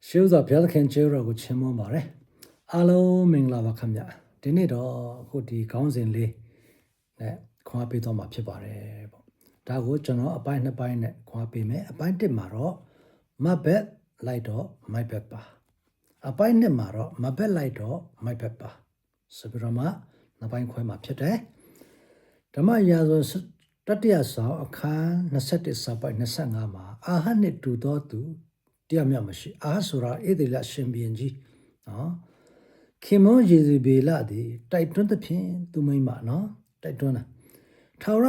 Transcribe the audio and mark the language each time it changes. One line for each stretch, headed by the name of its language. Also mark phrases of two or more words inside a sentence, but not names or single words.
Burmese: ကျေးဇူးဘုရားသခင်ကျေးဇူးတော်ကိုချီးမွမ်းပါတယ်အားလုံးမင်္ဂလာပါခင်ဗျဒီနေ့တော့အခုဒီခေါင်းစဉ်လေးနဲ့ခွာပေးတော့မှာဖြစ်ပါတယ်ပေါ့ဒါကိုကျွန်တော်အပိုင်း2ပိုင်းနဲ့ခွာပေးမယ်အပိုင်း1မှာတော့
English: my bed
Burmese: လိုက်တော့
English: my bed
Burmese: ပါအပိုင်း 2မှာတော့
English: my bed
Burmese: လိုက်တော့
English: my bed
Burmese: ပါဆိုပြီးတော့မှ2ပိုင်းခွဲမှာဖြစ်တယ်ဓမ္မရာဇဝင်တတိယဆောင်အခန်း21စာပိုက်25မှာအာဟတ်နှင့်တူသောသူ တရားမြတ်မရှိအာဆိုတာဧဒေလရှင်ဘီရင်ကြီးနော်ခင်မွန်ယေဇဗေလသည်တိုက်တွန်းသဖြင့်သူမိမ့်မနော်တိုက်တွန်းတာထာဝရ